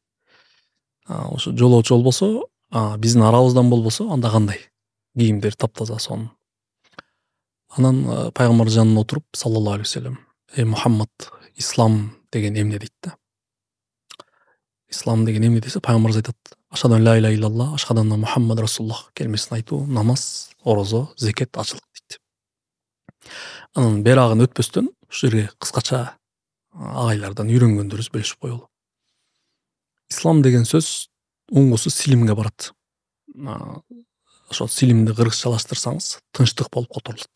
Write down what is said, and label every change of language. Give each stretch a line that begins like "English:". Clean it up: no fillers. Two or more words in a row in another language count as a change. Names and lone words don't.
Kyrgyz: Ошо жолоочу болбосо, биздин арабыздан болбосо, анда кандай? Кийимдер таптаза сонун. Анан пайгамбар жанына отуруп,
Arabic: صلى الله عليه وسلم,
Kyrgyz: Мухаммад, ислам деген эмне дейт да. Ислам деген эмне десе, пайгамбарыбыз айтат:
Arabic: أشهد أن لا إله إلا الله أشهد أن محمدا رسول الله
Kyrgyz: келмесин айтуу, намаз, орозо, зекет, ачылык дейт. Анан берагын өтпөстөн ушул жерге кыскача агайлардан үйрөнгөндөрүбүз бөлүшүп коелу. Ислам деген сөз уңгусу силимге барат. Ошол силимди кыргызчалаштырсаңыз, тынчтык болуп которулат.